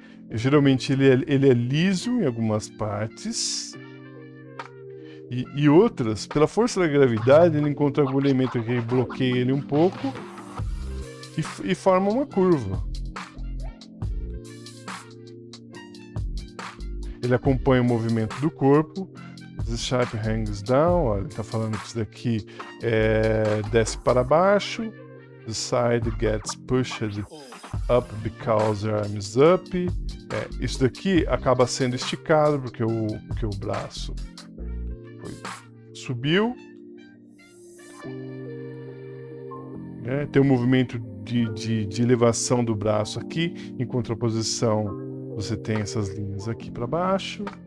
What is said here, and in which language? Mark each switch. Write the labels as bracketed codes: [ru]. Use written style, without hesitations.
[pt] Geralmente ele é liso em algumas partes e outras, pela força da gravidade, ele encontra algum elemento que bloqueia ele um pouco e forma uma curva. Ele acompanha o movimento do corpo. [en] The shape hangs down. [pt] Olha, ele está falando que isso daqui desce para baixo. [en] The side gets pushed up because the arm is up. [pt] Isso daqui acaba sendo esticado porque o braço subiu. Tem um movimento de elevação do braço aqui. Em contraposição, você tem essas linhas aqui para baixo.